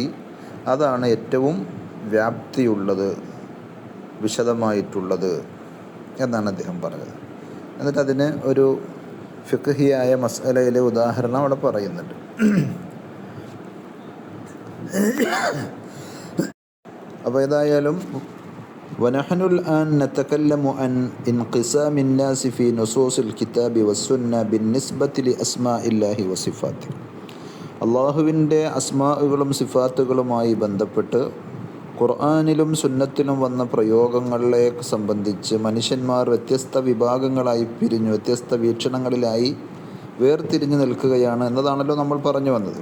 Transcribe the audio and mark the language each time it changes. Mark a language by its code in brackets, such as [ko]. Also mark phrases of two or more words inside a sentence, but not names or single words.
[ml] അതാണ് ഏറ്റവും വ്യാപ്തിയുള്ളത്, വിശദമായിട്ടുള്ളത് എന്നാണ് അദ്ദേഹം പറഞ്ഞത്. എന്നിട്ട് അതിന് ഒരു ഫിഖ്ഹിയായ മസ്അലയിലെ ഉദാഹരണം അവിടെ പറയുന്നുണ്ട്. അപ്പോൾ ഏതായാലും [ar] വനഹ്നു الآن نتكلم عن انقسام الناس في نصوص الكتاب والسنة بالنسبة لأسماء الله وصفاته. [ml] അള്ളാഹുവിൻ്റെ അസ്മാഉകളും സിഫാത്തുകളുമായി ബന്ധപ്പെട്ട് ഖുർആനിലും സുന്നത്തിലും വന്ന പ്രയോഗങ്ങളെ സംബന്ധിച്ച് മനുഷ്യന്മാർ വ്യത്യസ്ത വിഭാഗങ്ങളായി പിരിഞ്ഞു, വ്യത്യസ്ത വീക്ഷണങ്ങളിലായി വേർതിരിഞ്ഞു നിൽക്കുകയാണ് എന്നതാണല്ലോ നമ്മൾ പറഞ്ഞു വന്നത്.